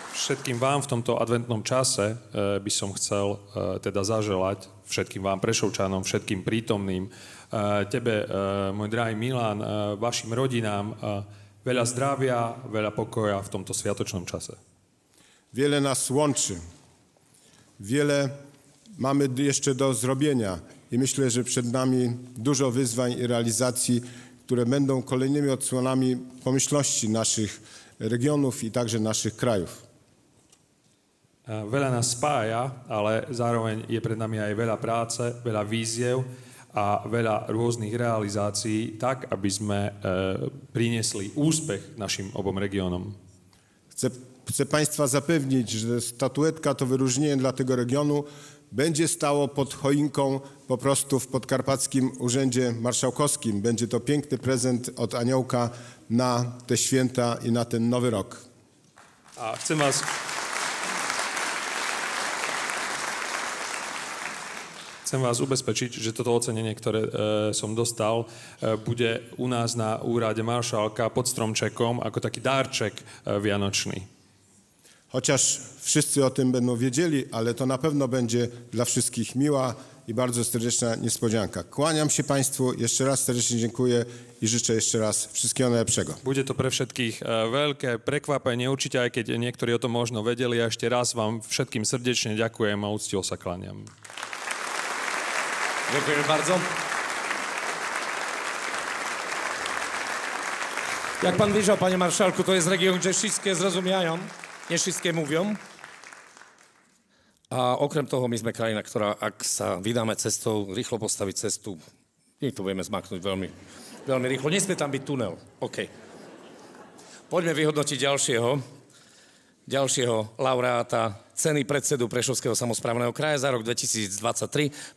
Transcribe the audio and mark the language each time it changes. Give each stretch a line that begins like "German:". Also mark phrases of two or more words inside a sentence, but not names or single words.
Slovak: všetkým vám v tomto adventnom čase by som chcel teda zaželať všetkým vám Prešovčanom, všetkým prítomným, tebe, môj drahý Milan, vašim rodinám, veľa zdravia, veľa pokoja v tomto sviatočnom čase.
Polish: Wiele nas łączy. Wiele mamy jeszcze do zrobienia i myślę, że przed nami dużo wyzwań i realizacji, które będą kolejnymi odsłonami pomyślności naszych regionów i także naszych krajów.
Slovak: Veľa nás spája, ale zároveň je pred nami aj veľa práce, veľa víziev a veľa rôznych realizácií, tak, aby sme priniesli úspech našim obom regiónom.
Polish: Chcę Państwa zapewnić, że statuetka to wyróżnienie dla tego regionu będzie stało pod choinką po prostu w Podkarpackim Urzędzie Marszałkowskim. Będzie to piękny prezent od Aniołka na te święta i na ten nowy rok.
Slovak: A chcem vás ubezpečiť, že toto ocenenie, ktoré som dostal, bude u nás na úrade maršálka pod stromčekom ako taký dárček vianočný.
Polish: Chociaż wszyscy o tym będą wiedzieli, ale to na pewno będzie dla wszystkich miła i bardzo serdeczna niespodzianka. Kłaniam się Państwu, jeszcze raz serdecznie dziękuję i życzę jeszcze raz wszystkiego najlepszego.
Slovak: Bude to pre všetkých veľké prekvapenie, určite aj keď niektorí o tom možno vedeli. A ešte raz vám všetkým srdečne ďakujem a úctivo sa kláňam.
Polish: Dziękuję bardzo. Jak pan widział, panie marszałku, to jest region, gdzie wszystkie zrozumiają, nie wszystkie mówią.
Slovak: A okrem toho my sme krajina, ktorá, ak sa vydáme cestou, rýchlo postaviť cestu, my to budeme zmaknúť veľmi, veľmi rýchlo. Nesmie tam byť tunel. OK. Poďme vyhodnotiť ďalšieho laureáta ceny predsedu Prešovského samosprávneho kraja za rok 2023.